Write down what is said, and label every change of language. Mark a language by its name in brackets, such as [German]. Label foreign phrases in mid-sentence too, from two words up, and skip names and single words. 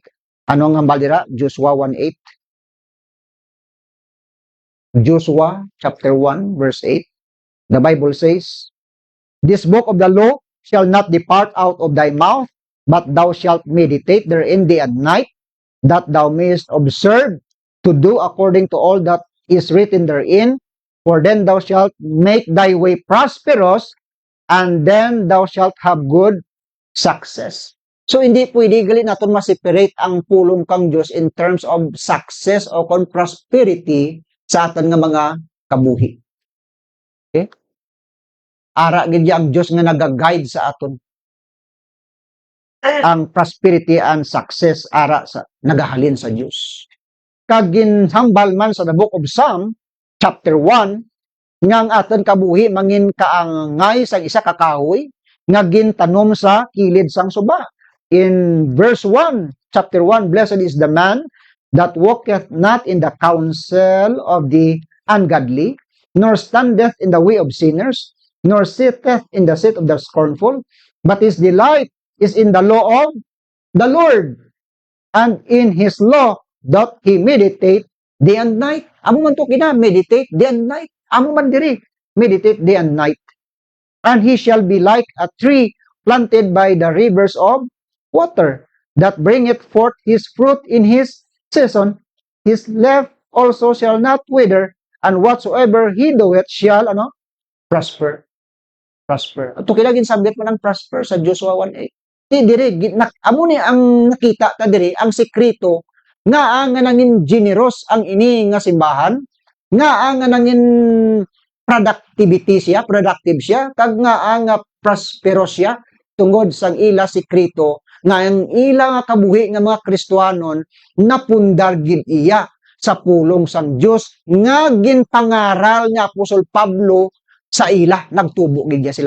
[Hiligaynon] Ano nga balira? [English] Joshua 1:8. Joshua chapter 1 verse 8. The Bible says, "This book of the law shall not depart out of thy mouth, but thou shalt meditate therein day and night, that thou mayest observe to do according to all that is written therein. For then thou shalt make thy way prosperous, and then thou shalt have good success." So, [Hiligaynon] hindi pwede gali natin ma-separate ang pulong kang Diyos [English] in terms of success [Hiligaynon] o prosperity sa atin nga mga kabuhi. [English] Okay? [Hiligaynon] Ara gid ang Diyos nga nag-guide sa aton. Ang [English] prosperity and success [Hiligaynon] ara sa nagahalin sa Diyos. Kag ginhambal man sa [English] the book of Psalm chapter 1 [Hiligaynon] nga ang aton kabuhi mangin kaangay sa isa ka kahoy nga gintanom sa kilid sang suba. [English] In verse 1, chapter 1, "Blessed is the man that walketh not in the counsel of the ungodly, nor standeth in the way of sinners, nor sitteth in the seat of the scornful, but his delight is in the law of the Lord, and in his law doth he meditate day and night." [Hiligaynon] Amo man [English] to meditate day and night. [Hiligaynon] Amo man diri, [English] meditate day and night. "And he shall be like a tree planted by the rivers of water, that bringeth forth his fruit in his season. His leaf also shall not wither, and whatsoever he doeth shall prosper." Prosper. [Hiligaynon] Ito kilagin subject mo ng prosper sa Joshua 1:8. Ti diri amo ni ang nakita ta diri ang sekreto nga nangin generous ang ini nga simbahan, nga nangin productive siya, kag nga prosperous siya tungod sang ila sekreto nga ang ila nga kabuhi nga mga Kristiyanon napundar gid iya sa pulong sang Dios nga ginpangaral nga Apostol Pablo sa ila nagtubo gid sila.